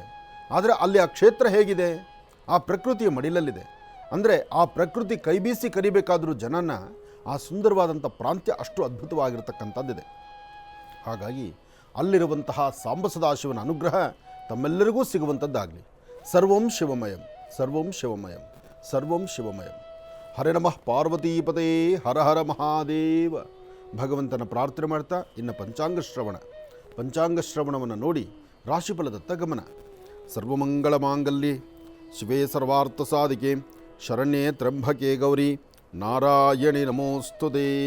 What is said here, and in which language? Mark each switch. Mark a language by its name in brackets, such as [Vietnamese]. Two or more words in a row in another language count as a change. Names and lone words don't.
[Kannada] ಆದರೆ ಅಲ್ಲಿ ಆ ಕ್ಷೇತ್ರ ಹೇಗಿದೆ, ಆ ಪ್ರಕೃತಿಯ ಮಡಿಲಲ್ಲಿದೆ. ಅಂದರೆ ಆ ಪ್ರಕೃತಿ ಕೈಬೀಸಿ ಕರಿಬೇಕಾದರೂ ಜನನ ಆ ಸುಂದರವಾದಂಥ ಪ್ರಾಂತ್ಯ ಅಷ್ಟು ಅದ್ಭುತವಾಗಿರ್ತಕ್ಕಂಥದ್ದಿದೆ. ಹಾಗಾಗಿ ಅಲ್ಲಿರುವಂತಹ ಸಾಂಬ ಸದಾಶಿವನ ಅನುಗ್ರಹ ತಮ್ಮೆಲ್ಲರಿಗೂ ಸಿಗುವಂಥದ್ದಾಗಲಿ. [Sanskrit] ಸರ್ವಂ ಶಿವಮಯಂ, ಸರ್ವಂ ಶಿವಮಯಂ, ಸರ್ವಂ ಶಿವಮಯಂ. ಹರೇ ನಮಃ ಪಾರ್ವತೀಪತೇ, ಹರ ಹರ ಮಹಾದೇವ. [Kannada] ಭಗವಂತನ ಪ್ರಾರ್ಥನೆ ಮಾಡ್ತಾ ಇನ್ನು ಪಂಚಾಂಗ ಶ್ರವಣವನ್ನು ನೋಡಿ ರಾಶಿಫಲದತ್ತ ಗಮನ. [Sanskrit] ಸರ್ವಮಂಗಳ ಮಾಂಗಲ್ಯೆ ಶಿವೇ ಸರ್ವಾರ್ಥ ಸಾಧಿಕೆ ಶರಣ್ಯೇ ತ್ರ್ಯಂಬಕೆ ಗೌರಿ ನಾರಾಯಣಿ ನಮೋಸ್ತುತೇ.